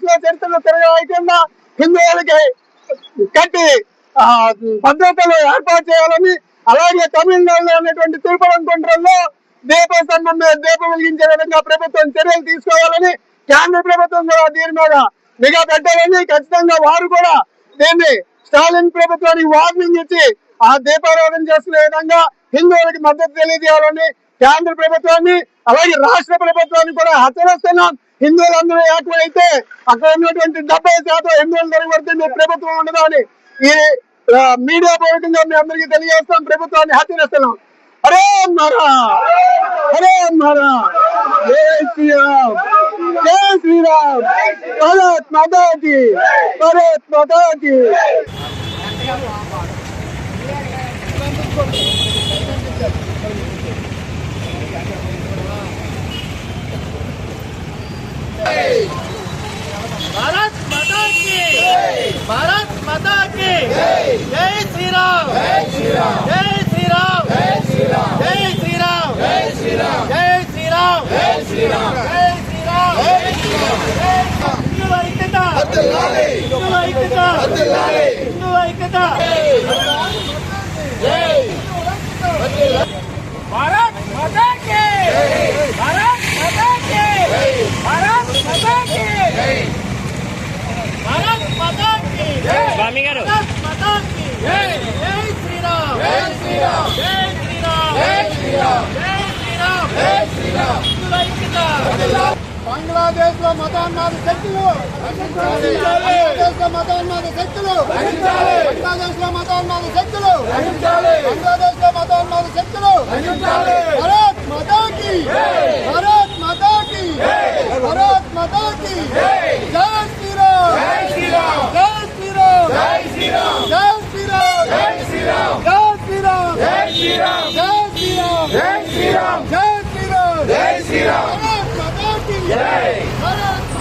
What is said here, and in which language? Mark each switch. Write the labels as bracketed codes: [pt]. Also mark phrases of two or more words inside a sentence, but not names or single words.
[te] లో చరిత్రలో తిరగ ఐక్యంగా హిందువులకి కట్టి భద్రతలు ఏర్పాటు చేయాలని అలాగే తమిళనాడులో ఉన్నటువంటి తిరుపరంకుంట్రంలో దీపస్తంభం మీద దీపం వెలిగించే విధంగా ప్రభుత్వం చర్యలు తీసుకోవాలని కేంద్ర ప్రభుత్వం కూడా దీని మీద నిఘా పెట్టాలని ఖచ్చితంగా వారు కూడా దీన్ని స్టాలిన్ ప్రభుత్వానికి వార్నింగ్ ఇచ్చి ఆ దీపారాధన చేసుకునే విధంగా హిందువులకి మద్దతు తెలియజేయాలని కేంద్ర ప్రభుత్వాన్ని అలాగే రాష్ట్ర ప్రభుత్వాన్ని కూడా హెచ్చరిస్తున్నాం. హిందువులందరూ ఏకమైతే అక్కడ ఉన్నటువంటి 70% హిందువులు తిరగబడితే ప్రభుత్వం ఉండదు అని ఈ మీడియా పూర్వకంగా మీ అందరికీ తెలియజేస్తాం. ప్రభుత్వాన్ని హెచ్చరిస్తున్నాం. హరే మరా హరే మరా [hi] जय श्रीराम जय श्रीराम भारत माता की भारत माता की. भारत माता की भारत माता की जय श्री राम जय श्री राम जय श्री राम जय श्री राम जय श्री राम जय श्री राम जय श्री राम जय श्री राम जय श्री राम जय श्री राम हिंदू ऐक्यता हिंदू ऐक्यता हिंदू ऐक्यता जय भारत माता की भारत माता की भारत माता की भारत माता की स्वामी गारू भारत माता की जय श्री राम जय श्री राम जय श्री राम जय श्री राम जय श्री राम जय श्री राम [te] బంగ్లాదేశ్ లో మతోన్మాద శక్తులు బంగ్లాదేశ్ లో మతోన్మాద శక్తులు బంగ్లాదేశ్ లో మతోన్మాద శక్తులు బంగ్లాదేశ్ లో మతోన్మాద శక్తులు [hi] भारत माता की भारत माता की भारत माता की जय श्रीराम जय श्रीराम जय श्रीराम जय श्रीराम जय श्रीराम जय श्रीराम जय श्रीराम जय श्रीराम जय श्रीराम जय श्रीराम जय श्रीराम जय श्रीराम भारत माता की जय